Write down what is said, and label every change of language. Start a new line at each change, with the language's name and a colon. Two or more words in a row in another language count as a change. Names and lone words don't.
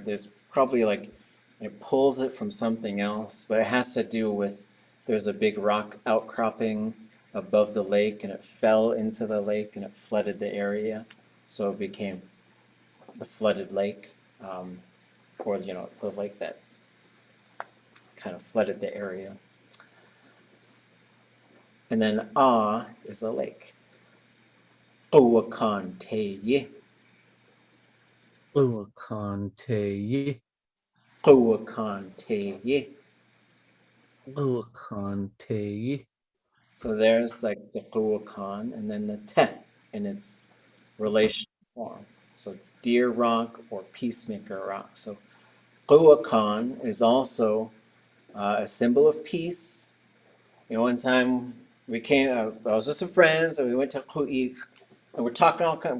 English: There's probably like, it pulls it from something else, but it has to do with, there's a big rock outcropping above the lake and it fell into the lake and it flooded the area. So it became the flooded lake, or, the lake that kind of flooded the area. And then is a lake.
Tlingit: Ḳukaháa te ye. Łuakan te ye. Ḳukaháa te ye. Łuakan te ye.
English: So there's like the Ḳukaháa and then the te in its relational form. So deer rock or peacemaker rock. So Ḳukaháa is also a symbol of peace. One time we came, I was with some friends, and we went to Ḳukaháa, and we're talking all kind.